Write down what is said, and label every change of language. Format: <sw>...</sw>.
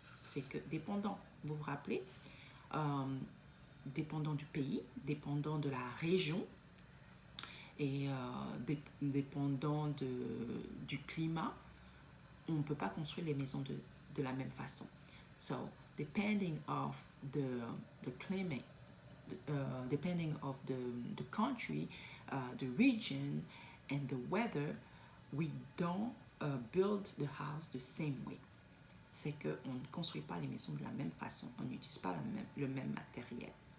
<fr>C'est que dépendant, vous vous rappelez, dépendant du pays, dépendant de la région et dépendant du climat, on ne peut pas construire les maisons de la même façon.</fr> <en>So, depending of the climate, depending of the country, the region, and the weather, we don't build the house the same way.</en> <fr>C'est qu'on ne construit pas les maisons de la même façon, on n'utilise pas le même matériel.</fr>